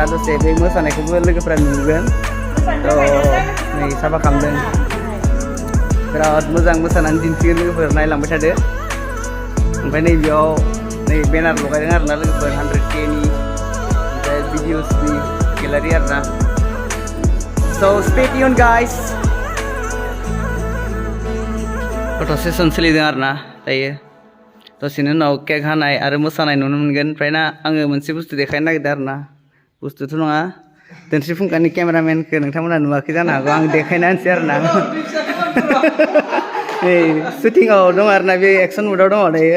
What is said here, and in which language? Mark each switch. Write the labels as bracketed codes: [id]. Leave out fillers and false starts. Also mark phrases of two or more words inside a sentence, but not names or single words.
[brx] दसे बे मोसानायखौबो लोगोफ्रा नुगोन. तो नै साफा खालामदों. बिराद मोजां मोसानानै दिन्थिगोन लोगोफोर नायलांबाय थादो. ओमफ्राय नै बेयाव नै बेनार लगायदों आरोना लोगोफोर 100Kनि भिडिअसनि गेलारि आरोना. [en] So stay tuned guys. [brx] फट' सेसन सोलिदों आरोना दायो. दसेनि उनाव केक हानाय आरो मोसानाय नुनो मोनगोन. ओमफ्राय ना आङो मोनसे बुस्थु देखायनो नागिरदों आरोना. बुस्थुथ' नङा dwnsrifungkhaनि केमेरामेनखौ नोंथांमोना नुवाखै जानो हागौ. आं देखायना होनोसै आरोना. नै शुटिंआव दं आरोना बे [en] action mode [brx] दङ दायो.